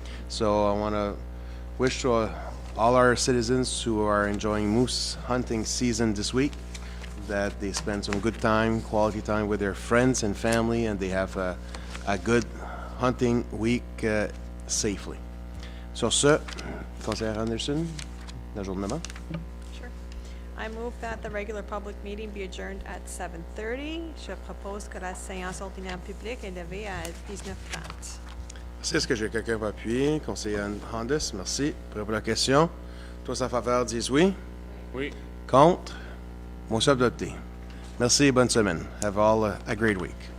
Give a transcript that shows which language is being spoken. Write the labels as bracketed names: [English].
[English] So I want to wish to all our citizens who are enjoying moose hunting season this week that they spend some good time, quality time with their friends and family, and they have a good hunting week safely. [French] Sur ce, Conseillère Anderson, l'ajournement. [English] Sure. I move that the regular public meeting be adjourned at 7:30. [French] Je propose que la séance ordinaire publique est levée à 19:30. Merci. Est-ce que j'ai quelqu'un pour appuyer? Conseillère Hondas, merci. Prêt pour la question? Tous en faveur disent oui. Oui. Contre? Motion adoptée. Merci et bonne semaine. [English] Have all a great week.